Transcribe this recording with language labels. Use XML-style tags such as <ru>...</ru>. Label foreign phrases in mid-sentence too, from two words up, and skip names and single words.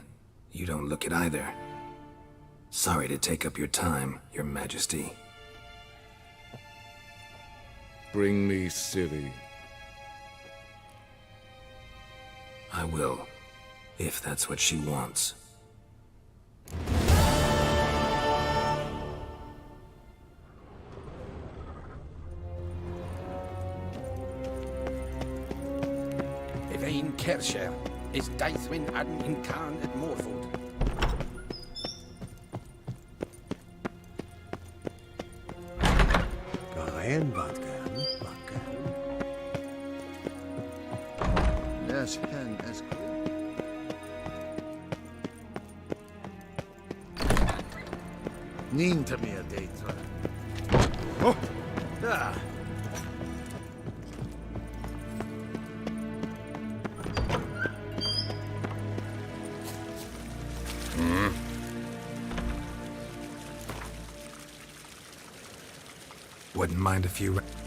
<en>You don't look it either. Sorry to take up your time, Your Majesty. Bring me Ciri. I will, if that's what she wants. Evain Kersher is Daithwin Adn in Khan at Morford. Gaen Vatgan. Yes, hen as Ni'n te meer dit. Oh! Ja. Wouldn't mind a few...</en>